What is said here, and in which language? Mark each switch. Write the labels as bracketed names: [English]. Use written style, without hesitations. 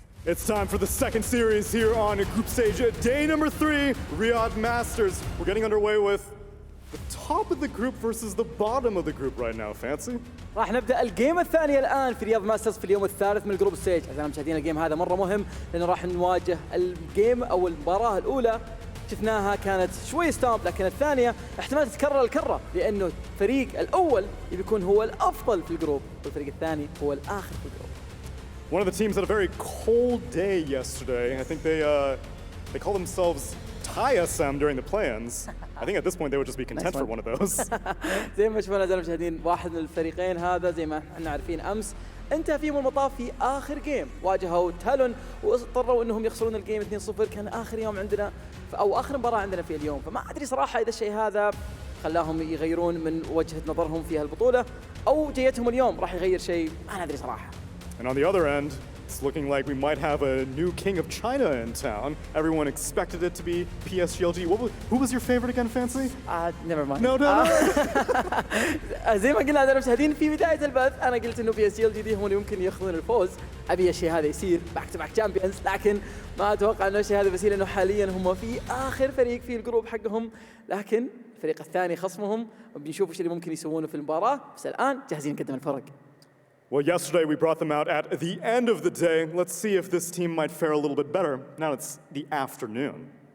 [English] It's time for the second series here on group stage, day number 3, Riyadh Masters. We're getting underway with the top of the group versus the bottom of the group right now. Fancy? [Arabic] راح نبدا الجيم الثاني الان في رياض ماسترز في اليوم الثالث من الجروب ستيج. اعزائنا المشاهدين الجيم هذا مره مهم لانه راح نواجه الجيم او المباراه الاولى شفناها كانت شوي ستامب، لكن الثانيه احتمال تتكرر الكره لانه الفريق الاول يكون هو الافضل في الجروب والفريق الثاني هو الاخر في الجروب. [English] One of the teams had a very cold day yesterday. I think they call themselves TSM during the play-ins. I think at this point they would just be content for one of those. [Arabic] زي ما شفنا أعزائنا المشاهدين واحد من الفريقين هذا زي ما احنا عارفين امس انتهى فيهم المطاف في اخر جيم، واجهوا تالون واضطروا انهم يخسرون الجيم 2-0. كان اخر يوم عندنا او اخر مباراه عندنا في اليوم، فما ادري صراحه اذا الشيء هذا خلاهم يغيرون من وجهه نظرهم في هالبطوله او جيتهم اليوم راح يغير شيء، ما ادري صراحه. [English] And on the other end, it's looking like we might have a new king of China in town. Everyone expected it to be PSGLG. Who was your favorite again, Fancy? Never mind. No. [Arabic] زي ما قلنا أعزائنا المشاهدين في بداية البث أنا قلت إنه PSGLG دي هم اللي ممكن يأخذون الفوز. أبي الشيء هذا يصير [English] back to back champions, [Arabic] لكن ما أتوقع إنه الشيء هذا بيصير لأنه حاليا هم في آخر فريق في الجروب حقهم، لكن الفريق الثاني خصمهم وبنشوف إيش اللي ممكن يسوونه في المباراة، بس الآن جاهزين نقدم الفرق. [English] Well, yesterday we brought them out at the end of the day. Let's see if this team might fare a little bit better. Now it's the afternoon.